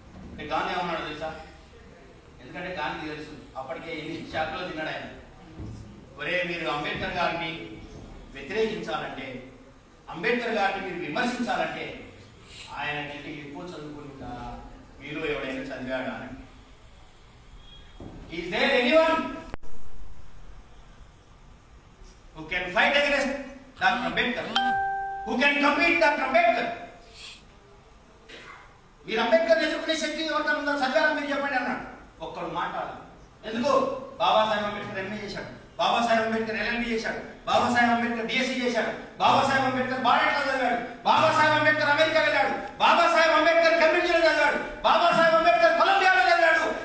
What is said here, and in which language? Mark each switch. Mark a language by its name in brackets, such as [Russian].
[Telugu] అంటే గాంధీ ఏమన్నాడు తెలుసా? ఎందుకంటే గాంధీ తెలుసు, అప్పటికే ఎన్ని శాఖలో తిన్నాడు ఆయన. ఒరే, మీరు అంబేద్కర్ గారిని వ్యతిరేకించాలంటే, అంబేద్కర్ గారిని మీరు విమర్శించాలంటే ఆయన కంటే ఎక్కువ చదువుకుంటా మీరు ఎవడైనా చదివాడా అని. [English] Is there anyone who can fight against Dr. Ambedkar? Who can compete Dr. Ambedkar? [Telugu] మీరు అంబేద్కర్ ఎదుర్కొనే శక్తి ఎవరికైనా ఉందో చదివారా మీరు చెప్పండి అన్నాడు. ఒక్కడు మాట్లాడాలి. ఎందుకు? బాబాసాహెబ్ అంబేద్కర్ ఎంఏ చేశాడు, బాబాసాహెబ్ అంబేద్కర్ LLB చేశాడు, బాబాసాహెబ్ అంబేద్కర్ DSc చేశాడు, బాబాసాహెబ్ అంబేద్కర్ బారెట్లో చదివాడు, బాబాసాహెబ్ అంబేద్కర్ అమెరికా వెళ్ళాడు, బాబాసాహెబ్ అంబేద్కర్ కేంబ్రిడ్జ్లో చదివాడు, బాబాసాహెబ్ అంబేద్కర్ కొలంబియాలో చదివాడు.